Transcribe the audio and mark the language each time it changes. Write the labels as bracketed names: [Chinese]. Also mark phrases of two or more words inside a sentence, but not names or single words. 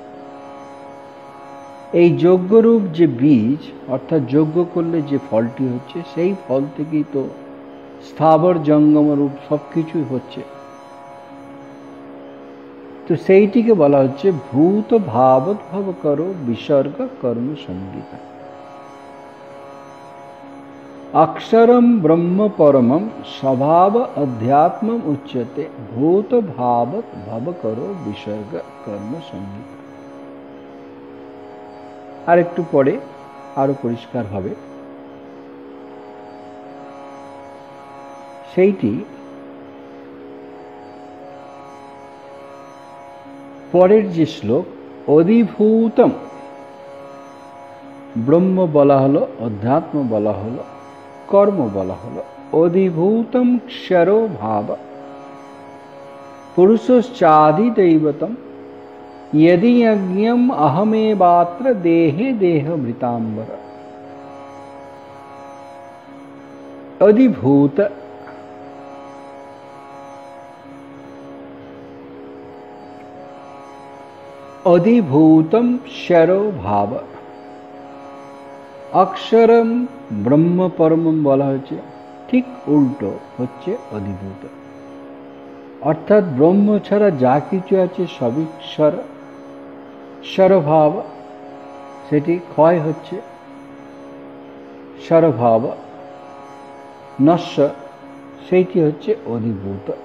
[Bangla] এই যজ্ঞরূপ যে বীজ, অর্থাৎ যজ্ঞ করলে যে ফলটি হচ্ছে, সেই ফল থেকেই তো স্থাবর জঙ্গম রূপ সব কিছুই হচ্ছে। তো সেইটিকে বলা হচ্ছে [Sanskrit] ভূত ভাবোদ্ভব করো বিসর্গ কর্ম সংগীতা। अक्षरम ब्रह्म परमम स्वभाव अध्यात्म उच्यते भूत भावत भव करो विसर्ग कर्म संगीत। [Bangla] আর একটু পরে আরো পরিষ্কার হবে। সেইটি পরের যে শ্লোক, অধিভূতম ব্রহ্ম বলা হলো, অধ্যাত্ম বলা হলো, কর্ম বলা হলো। [Sanskrit] অধিভূতম ক্ষরো ভাব পুরুষশ্চাদি দৈবতম यदि यज्ञम अहमेवात्र देहे देहभृतांबर। अधिभूत अधिभूतम क्षरो भाव, अक्षरम ब्रह्म परमम [Bangla] বলা হচ্ছে, ঠিক উল্টো হচ্ছে অধিভূত। অর্থাৎ ব্রহ্ম ছাড়া যা কিছু আছে সবই ক্ষর, ক্ষরভাব, সেটি ক্ষয় হচ্ছে, ক্ষরভাব নশ্বর, সেইটি হচ্ছে অধিভূত।